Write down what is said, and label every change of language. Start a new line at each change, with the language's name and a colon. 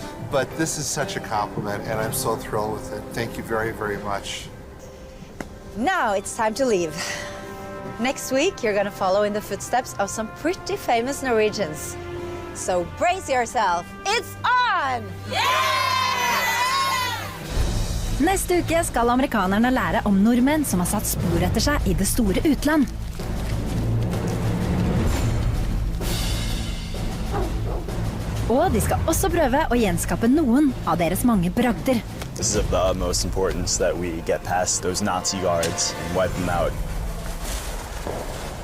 English: But this is such a compliment, and I'm so thrilled with it. Thank you very, very much. Now it's time to leave. Next week, you're gonna follow in the footsteps of some pretty famous Norwegians. So brace yourself. It's on!
Norwegian: Neste uke skal amerikanerne lære om nordmenn som har satt spor etter seg i det store utland. Og de skal også prøve å gjenskape noen av deres mange bragder.
English: This is of the utmost importance that we get past those Nazi guards and wipe them out.